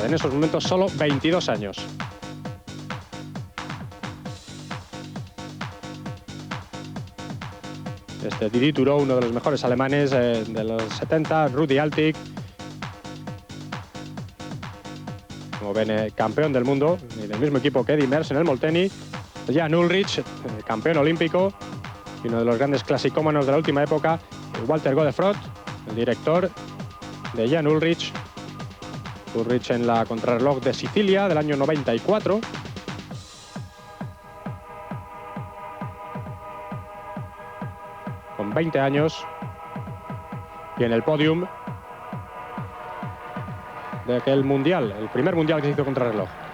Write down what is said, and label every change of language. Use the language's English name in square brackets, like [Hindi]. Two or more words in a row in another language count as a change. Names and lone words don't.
[Spanish] En esos momentos solo 22 años. Didi Thurau, uno de los mejores alemanes de los 70, Rudi Altig, como ven, campeón del mundo, y del mismo equipo que Eddy Merckx en el Molteni. Jan Ulrich, campeón olímpico y uno de los grandes clasicómanos de la última época, Walter Godefroth, el director de Jan Ulrich. Ulrich en la contrarreloj de Sicilia del año 94. Con 20 años. Y en el podium de aquel mundial, el primer mundial que se hizo contrarreloj.